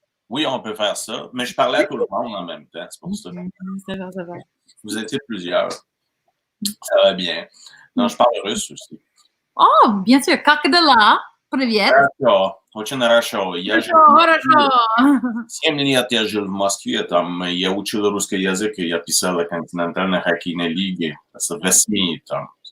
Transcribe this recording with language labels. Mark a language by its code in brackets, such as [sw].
[fr] Oui, on peut faire ça, mais je parlais à tout le monde en même temps, c'est pour ça. Ça va. Vous étiez plusieurs. Ça va bien. Non, je parle russe aussi. Oh, bien sûr, [ru] как дела? Привет. Хорошо, очень хорошо. Хорошо. 7 лет я жил в Москве, там я учил русский язык, и я писал о континентальной хоккейной лиге, в СМИ там.